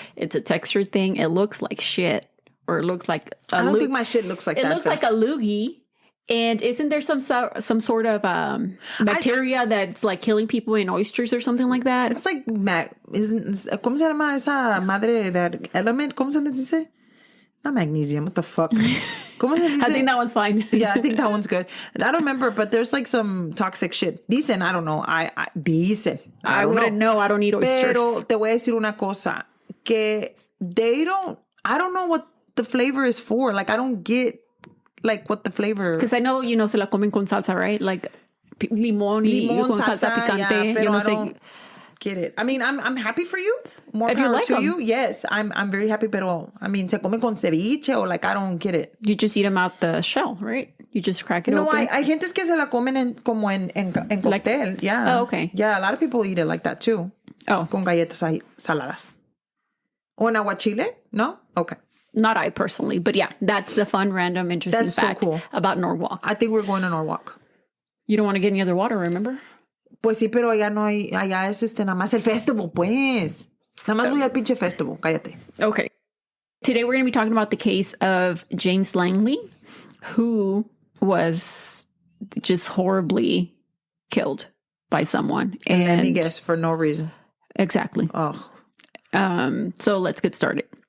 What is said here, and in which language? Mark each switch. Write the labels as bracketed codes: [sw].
[en] It's a texture thing. It looks like shit, or it looks like I don't think my shit looks like that. It looks like a loogie. And isn't there some sort of bacteria that's like killing people in oysters or something like that? It's like [es] ¿cómo se llama esa madre [en] that element? [es] ¿Cómo se le dice? [en] Not magnesium. What the fuck? [es] ¿Cómo se dice? [en] I think that one's fine. Yeah, I think that one's good. I don't remember, but there's like some toxic shit. [es] Dicen, [en] I don't know. Dicen. I wouldn't know. I don't eat oysters. [es] Pero te voy a decir una cosa. Que [en] I don't know what the flavor is for. Like, I don't get like what the flavor. Because I know, [es] se la comen con salsa, [en] right? Like [es] limón con salsa picante. [en] Yeah, [es] pero [en] I don't get it. I mean, I'm happy for you. More if power you like to them. you. Yes, I'm very happy. [es] Pero [en] I mean, [es] se come con ceviche [en] or like I don't get it. You just eat them out the shell, right? You just crack it open. [es] No, hay gentes que se la comen como en cóctel. [en] Like, yeah. Oh, okay. Yeah, a lot of people eat it like that too. Oh, [es] con galletas saladas. O en aguachile? No? Okay. [en] Not I personally, but yeah, that's the fun, random, interesting fact so cool. about Norwalk. I think we're going to Norwalk. You don't want to get any other water, remember? [es] Pues sí, pero allá no hay, allá es nada más el festival, pues. Nada más voy al pinche festival, cállate. [en] Okay. Today we're going to be talking about the case of James Langley, who was just horribly killed by someone. And let me guess, for no reason. Exactly. Oh. So let's get started.